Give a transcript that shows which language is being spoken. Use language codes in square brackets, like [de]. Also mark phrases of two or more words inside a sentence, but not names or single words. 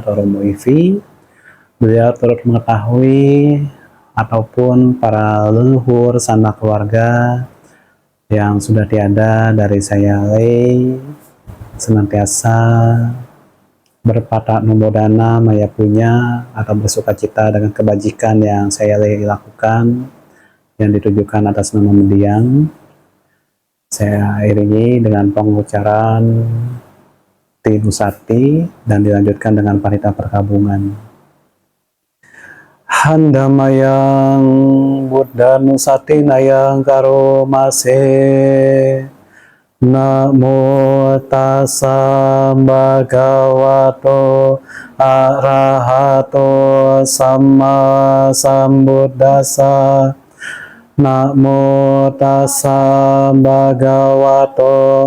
[id] atau Romo Ivi, beliau turut mengetahui ataupun para leluhur sanak keluarga yang sudah tiada dari saya Lei senantiasa berpatak [pi] numbodana maya punya [id] atau bersuka cita dengan kebajikan yang saya lakukan yang ditujukan atas nama mendiang. Saya iringi dengan pengucaran Tinusati dan dilanjutkan dengan parita perkabungan. [pi] Handamayang Buddha Nusati Nayang Karomase Namo Tassa Bhagavato Arahato Samma Sambuddhassa Namo Tassa Bhagavato